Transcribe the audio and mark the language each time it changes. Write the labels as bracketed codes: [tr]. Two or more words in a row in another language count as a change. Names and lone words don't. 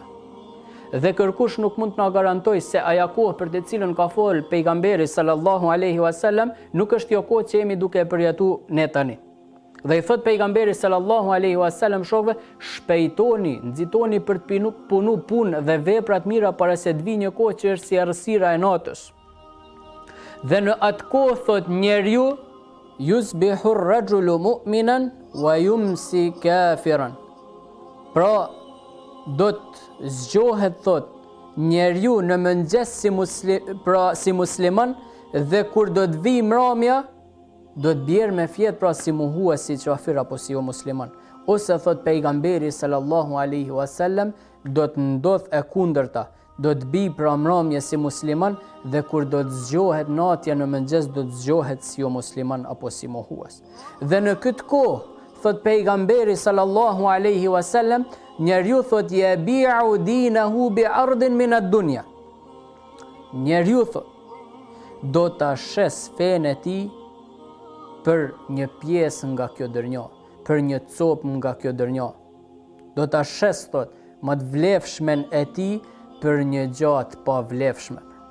[sq] Dhe kërkush nuk mund të na garantoj se aja kohë për të cilën ka folë pejgamberi [ar] صلى الله عليه وسلم [sq] nuk është jo kohë që jemi duke e përjetuar ne tani. Dhe i thot pejgamberi [ar] صلى الله عليه وسلم [sq] shokëve, shpejtoni, nxitoni për të punu punë dhe vepra të mira para se të vijë një kohë që është si errësira e natës. Dhe në atë kohë thot njeriu [ar] يصبح الرجل مؤمنا ويمسي كافرا. [sq] Pra do të zgjohet thot njeriu në mëngjes si musliman dhe kur do të vi mramja do të bjerë me fjet pra si muhues si qafir apo si jo musliman. Ose thot pejgamberi [ar] صلى الله عليه وسلم [sq] do të ndodh e kundërta, do të bi pra mramje si musliman dhe kur do të zgjohet natja në mëngjes do të zgjohet si jo musliman apo si mohues. Dhe në këtë kohë, thot pejgamberi [ar] صلى الله عليه وسلم, [sq] njeriu thot [ar] يبيع دينه بعرض من الدنيا. [sq] Njeriu thot do ta shes fenë e tij për një pjesë nga kjo dërnjo, për një copë nga kjo dërnjo. Do ta shes thot më të vlefshmen e tij për një gjatë pa vlefshme.